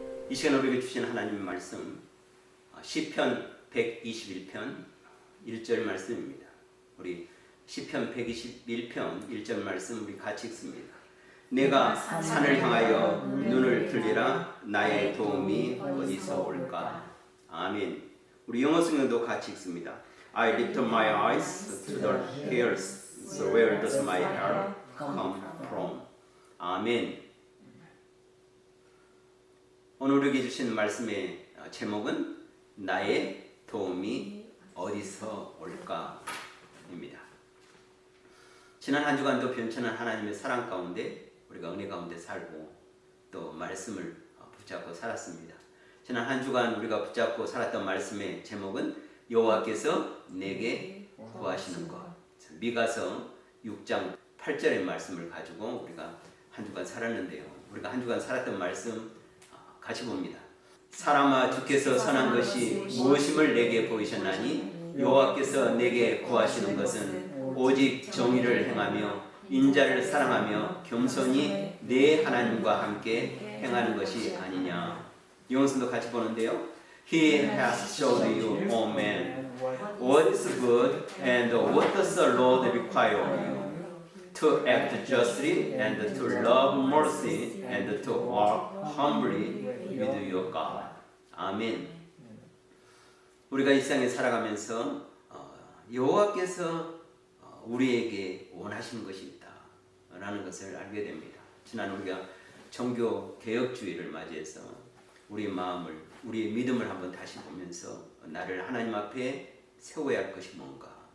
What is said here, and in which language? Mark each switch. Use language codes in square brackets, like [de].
[ko] 이 시간 우리에게 주신 하나님의 말씀 시편 121편 1절 말씀입니다. 우리 시편 121편 1절 말씀 우리 같이 읽습니다. 내가 산을 향하여 눈을 들리라 나의 도움이 어디서 올까? 아멘. 우리 영어 성경도 같이 읽습니다. [en] I lift up my eyes to the hills, so where does my help come from? [ko] 아멘. 오늘 우리에게 주신 말씀의 제목은 나의 도움이 어디서 올까? 입니다. 지난 한 주간도 변천한 하나님의 사랑 가운데 우리가 은혜 가운데 살고 또 말씀을 붙잡고 살았습니다. 지난 한 주간 우리가 붙잡고 살았던 말씀의 제목은 여호와께서 내게 구하시는 것. 미가서 6장 8절의 말씀을 가지고 우리가 한 주간 살았는데요. 우리가 한 주간 살았던 말씀 같이 봅니다. 사람아 주께서 선한 것이 무엇임을 내게 보이셨나니 여호와께서 내게 구하시는 것은 오직 정의를 행하며 인자를 사랑하며 겸손히 내 하나님과 함께 행하는 것이 아니냐. 영성도 같이 보는데요. [en] He has showed you, O man, what is good and what does the Lord require of you? To act justly and to love mercy and to walk humbly with your God. [ko] 아멘. 우리가 이 세상에 살아가면서 여호와께서 우리에게 원하시는 것이 있다라는 것을 알게 됩니다. 지난 우리가 종교 개혁주의를 맞이해서 우리의 마음을, 우리의 믿음을 한번 다시 보면서 나를 하나님 앞에 세워야 할 것이 뭔가.